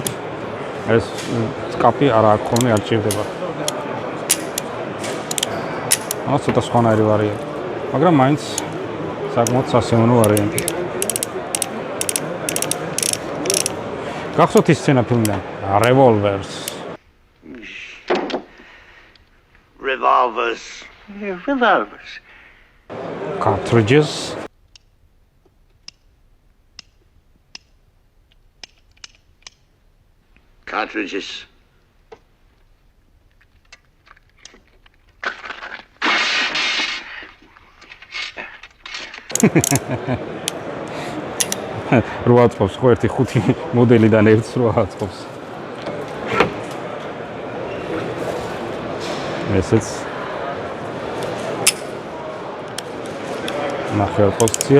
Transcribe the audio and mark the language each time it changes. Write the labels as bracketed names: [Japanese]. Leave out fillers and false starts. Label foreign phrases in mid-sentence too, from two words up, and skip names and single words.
[Georgian] ეს სკაპი არა აქვს ხოლმე, არ ჭირდება. ამას ცოტა სხვანაირი ვარიანტი, მაგრამ მაინც საკმაოდ სასიამოვნო ვარიანტი. გახსოვთ ის სცენა ფილმიდან Revolvers. Revolvers. [English] Yeah, revolvers. Cartridges. Cartridges. [Georgian] რვა აწყობს, ხო ერთი 5 მოდელიდან ერთს რვა აწყობს. ესეც ნახევარ პოზიცია.